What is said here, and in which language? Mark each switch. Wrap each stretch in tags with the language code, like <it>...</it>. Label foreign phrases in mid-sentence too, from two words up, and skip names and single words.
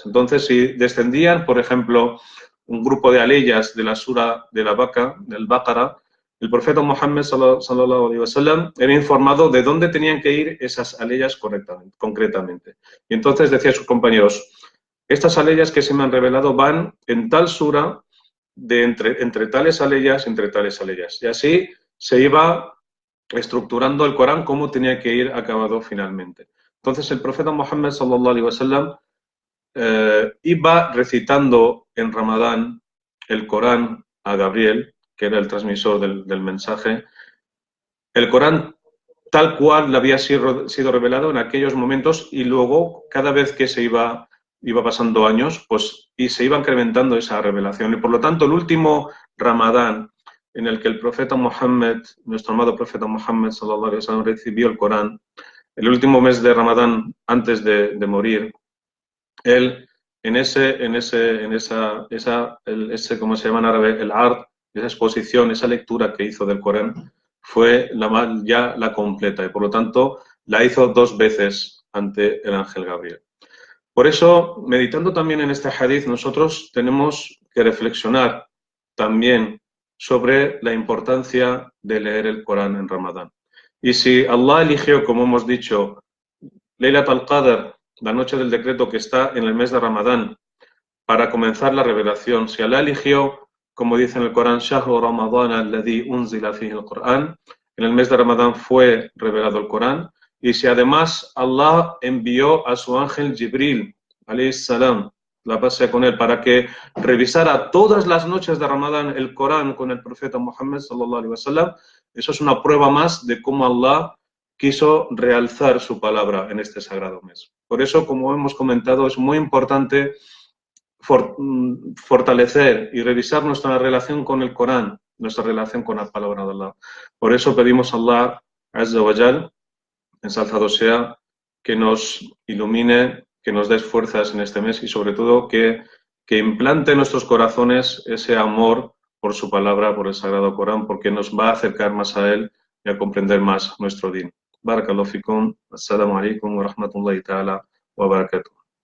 <es>Entonces, si descendían, por ejemplo, un grupo de aleyas de la sura de la vaca, del Baqara, el profeta Muhammad</es> <ar>صلى الله عليه وسلم</ar> <es>era informado de dónde tenían que ir esas aleyas concretamente. Y entonces decía a sus compañeros, estas aleyas que se me han revelado van en tal sura de entre tales aleyas, entre tales aleyas. Y así se iba estructurando el Corán cómo tenía que ir acabado finalmente. Entonces el profeta Muhammad</es> <ar>صلى الله عليه وسلم</ar> <es>iba recitando en Ramadán el Corán a Gabriel, que era el transmisor del mensaje, el Corán tal cual le había sido revelado en aquellos momentos y luego cada vez que se iba pasando años, pues y se iba incrementando esa revelación. Y por lo tanto el último Ramadán en el que el profeta Muhammad, nuestro amado profeta Muhammad</es> <ar>صلى الله عليه وسلم,</ar> <es>recibió el Corán, el último mes de Ramadán antes de morir, él ¿cómo se llama en árabe? El art, esa exposición, esa lectura que hizo del Corán, fue ya la completa y por lo tanto la hizo 2 veces ante el ángel Gabriel. Por eso, meditando también en este hadith, nosotros tenemos que reflexionar también sobre la importancia de leer el Corán en Ramadán. Y si Allah eligió, como hemos dicho, Laylat al-Qadr, la noche del decreto que está en el mes de Ramadán, para comenzar la revelación, si Allah eligió, como dice en el Corán,</es> <ar>شهر رمضان الذي أنزل فيه القرآن,</ar> <es>en el mes de Ramadán fue revelado el Corán, y si además Allah envió a su ángel Jibril,</es> <ar>عليه السلام,</ar> <es>la paz sea con él, para que revisara todas las noches de Ramadán el Corán con el profeta Muhammad</es> <ar>صلى الله عليه وسلم,</ar> <es>eso es una prueba más de cómo Allah quiso realzar su palabra en este sagrado mes. Por eso, como hemos comentado, es muy importante fortalecer y revisar nuestra relación con el Corán, nuestra relación con la palabra de Allah. Por eso pedimos a Allah,</es> <ar>عز وجل,</ar> <es>ensalzado sea, que nos ilumine, que nos des fuerzas en este mes y sobre todo que implante en nuestros corazones ese amor por su palabra, por el Sagrado Corán, porque nos va a acercar más a él y a comprender más nuestro din.</es> <ar>بارك الله فيكم، السلام عليكم ورحمة الله تعالى وبركاته.</ar>